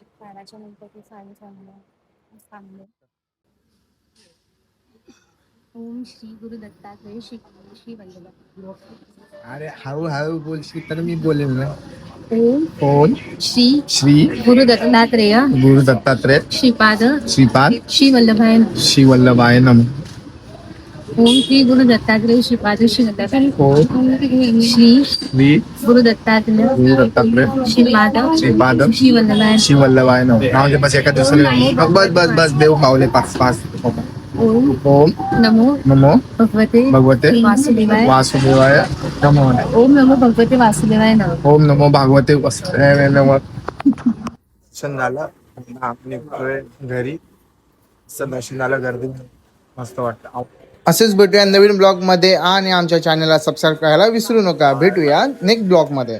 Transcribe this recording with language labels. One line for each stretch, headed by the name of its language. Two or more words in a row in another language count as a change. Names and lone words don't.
Marathi: बाराच्या नंतर ते साडे चांगलं.
Sanskrit: ओम श्री गुरु दत्तात्रय श्री श्री वल्लभ.
Marathi: अरे हळूहळू बोलशी तर मी बोलेल ना.
Sanskrit: ओम ओम श्री श्री गुरु दत्तात्रेय गुरु दत्तात्रय श्रीपाद श्रीपाद श्री वल्लभाय. श्री वल्लभाय नमः. ओम श्री गुरु दत्तात्रेय श्रीपाद श्री वल्लभाय. ओम श्री श्री गुरु दत्तात्रेय गुरु दत्तात्रय श्रीपाद श्रीपाद श्री वल्लभाय. श्री वल्लभाय नमः.
Marathi: राहून दे बस, एका दिवसाला बस बस बस, देव पावले पाच पाच.
Sanskrit: ओम ओम नमो नमो भगवते भगवते वासुदेवाय. वासुदेवाय नमो. ओम नमो भगवते वासुदेवाय नमः. ओम नमो भागवते वासुदेवाय नमः.
Marathi: दर्शन झालं, आपण निघतोय घरी. दर्शन झालं, गर्दी मस्त वाटतं. असेच भेटूया नवीन ब्लॉग मध्ये आणि आमच्या चॅनलला सबस्क्राईब करायला विसरू नका. भेटूया नेक्स्ट ब्लॉग मध्ये.